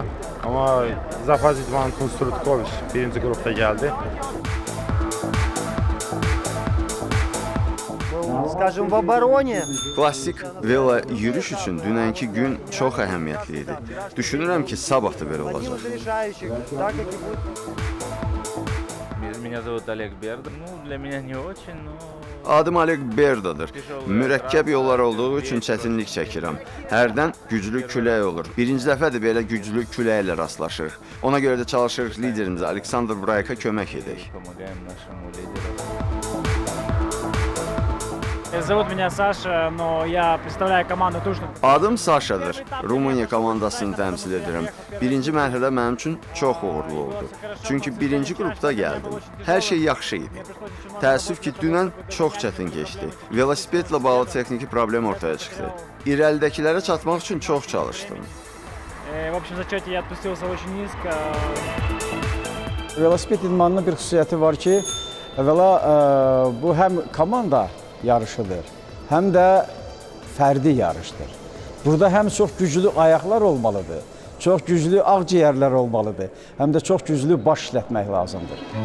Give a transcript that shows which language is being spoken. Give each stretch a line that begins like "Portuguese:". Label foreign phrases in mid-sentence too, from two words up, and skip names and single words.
Azerbaijani: Amma Zapaz İdman Konstrutkoviç birinci qrupda gəldi. Klassik velo yürüyüş üçün dünənki gün çox əhəmiyyətli idi. Düşünürəm ki, sabah da belə olacaq.
Russian: Меня зовут Олег Берда. Ну, для меня не очень, но...
Azerbaijani: Adım Oleg Berdadır. Mürəkkəb yollar olduğu üçün çətinlik çəkirəm. Hərdən güclü külək olur. Birinci dəfədir belə güclü küləklə rastlaşırıq. Ona görə də çalışırıq liderimiz Aleksandr Brayka kömək edək.
Russian: Зовут меня Саша, но я представляю команду Тушну.
Azerbaijani: Adım Saşadır. Rumıniya komandasını təmsil edirəm. Birinci mərhələ mənim üçün çox uğurlu oldu. Çünki birinci qrupda gəldim. Hər şey yaxşı idi. Təəssüf ki, dünən çox çətin keçdi. Velosipedlə bağlı texniki problem ortaya çıxdı. İrəlidəkilərə çatmaq üçün çox çalışdım.
Russian: В общем зачете я отпустился очень низко.
Azerbaijani: Velosiped idmanının bir xüsusiyyəti var ki, əvvəla bu həm komanda yarışıdır, həm də fərdi yarışdır. Burada həm çox güclü ayaqlar olmalıdır, çox güclü ağciyərlər olmalıdır, həm də çox güclü baş işlətmək lazımdır.